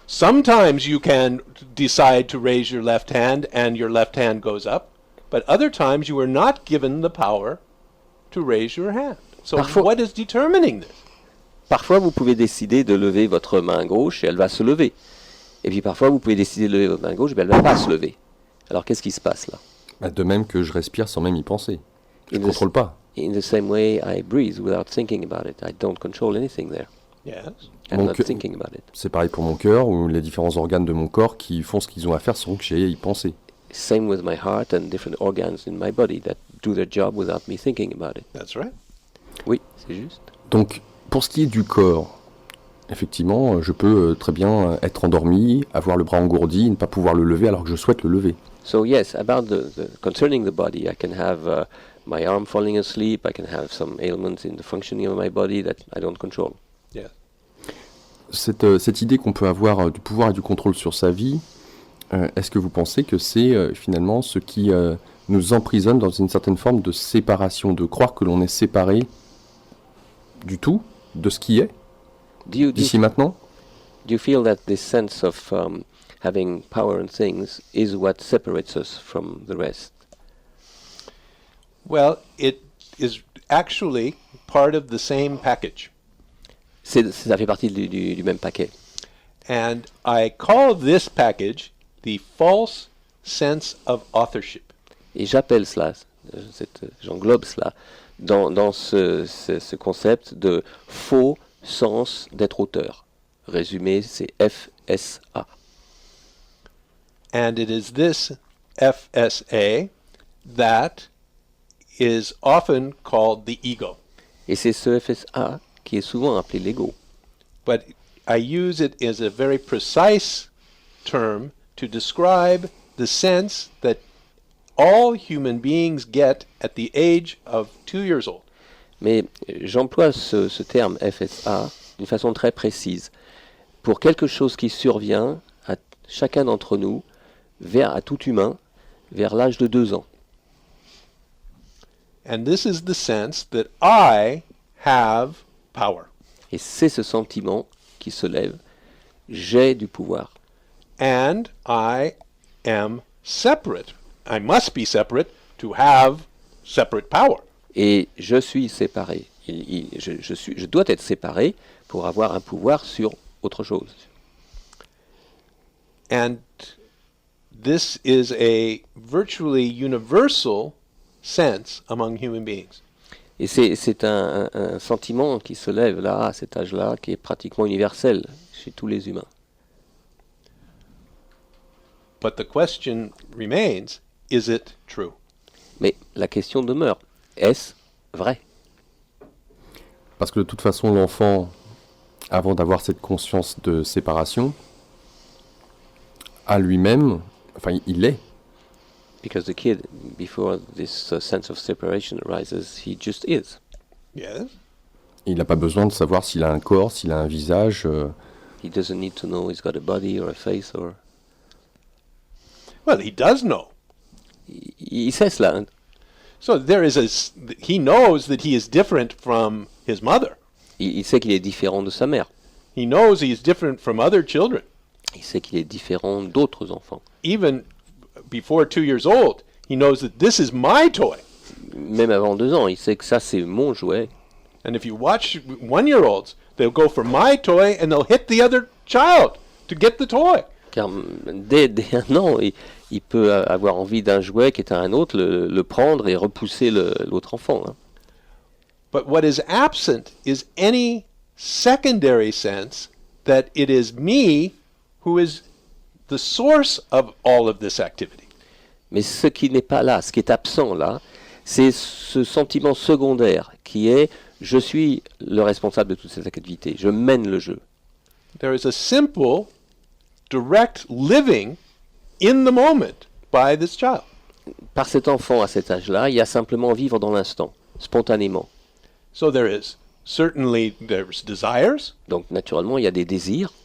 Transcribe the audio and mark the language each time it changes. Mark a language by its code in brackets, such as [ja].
[en] Sometimes you can decide to raise your left hand and your left hand goes up, but other times you are not given the power to raise your hand. So [fr] Parfois- [en] what is determining this? [fr] Parfois, vous pouvez décider de lever votre main gauche et elle va se lever. Et puis parfois, vous pouvez décider de lever votre main gauche et elle ne va pas se lever. Alors qu'est-ce qui se passe là? Bah, de même que je respire sans même y penser. Je [en] In [fr] ne [en] the, [fr] contrôle pas. [en] in the same way, I breathe without thinking about it. I don't control anything there. Yes. I'm [fr] Donc, [en] not thinking about it. [fr] C'est pareil pour mon cœur ou les différents organes de mon corps qui font ce qu'ils ont à faire sans que j'aie à y penser. [en] Same with my heart and different organs in my body that do their job without me thinking about it. That's right. [fr] Oui, c'est juste. Donc, pour ce qui est du corps, effectivement, je peux très bien être endormi, avoir le bras engourdi, ne pas pouvoir le lever alors que je souhaite le lever. [en] So yes, about concerning the body, I can have my arm falling asleep. I can have some ailments in the functioning of my body that I don't control. Yes. [fr] Cette idée qu'on peut avoir du pouvoir et du contrôle sur sa vie, est-ce que vous pensez que c'est finalement ce qui nous emprisonne dans une certaine forme de séparation, de croire que l'on est séparé du tout, de ce qui est, d'ici maintenant? [en] Do you feel that this sense of having power and things is what separates us from the rest? Well, it is actually part of the same package. [fr] Ça fait partie du même paquet. [en] And I call this package the false sense of authorship. [fr] Et j'appelle cela, j'englobe cela, dans ce concept de faux sens d'être auteur. Résumé, c'est FSA. [en] And it is this FSA that is often called the ego. [fr] Et c'est ce FSA qui est souvent appelé l'ego. [en] But I use it as a very precise term to describe the sense that all human beings get at the age of 2 years old. [fr] Mais j'emploie ce terme FSA d'une façon très précise pour quelque chose qui survient à chacun d'entre nous, à tout humain, vers l'âge de 2 ans. [en] And this is the sense that I have power. [fr] Et c'est ce sentiment qui se lève, j'ai du pouvoir. [en] And I am separate. I must be separate to have separate power. [fr] Et je suis séparé. Je dois être séparé pour avoir un pouvoir sur autre chose. [en] And this is a virtually universal sense among human beings. [fr] Et c'est un sentiment qui se lève là, à cet âge-là, qui est pratiquement universel chez tous les humains. [en] But the question remains, is it true? [fr] Mais la question demeure, est-ce vrai? Parce que de toute façon, l'enfant, avant d'avoir cette conscience de séparation, à lui-même, enfin, il est. [en] Because the kid, before this sense of separation arises, he just is. Yes. [fr] Il n'a pas besoin de savoir s'il a un corps, s'il a un visage. [en] He doesn't need to know he's got a body or a face or... Well, he does know. [fr] Il sait cela. Hein. [en] So there is he knows that he is different from his mother. [fr] Il sait qu'il est différent de sa mère. [en] He knows he is different from other children. [fr] Il sait qu'il est différent d'autres enfants. [en] Even before 2 years old, He knows that this is my toy. [fr] Même avant 2 ans, il sait que ça c'est mon jouet. [en] And if you watch 1-year-olds, they'll go for my toy and they'll hit the other child to get the toy. [fr] Car dès 1 an, il peut avoir envie d'un jouet qui est à un autre, le prendre et repousser l'autre enfant. Hein. [en] But what is absent is any secondary sense that it is me who is the source of all of this activity. [fr] Mais ce qui n'est pas là, ce qui est absent là, c'est ce sentiment secondaire qui est je suis le responsable de toute cette activité, je mène le jeu. [en] There is a simple, direct living in the moment by this child. [fr] Par cet enfant à cet âge-là, il y a simplement vivre dans l'instant, spontanément. [en] So there's desires. [fr] Donc naturellement, il y a des désirs,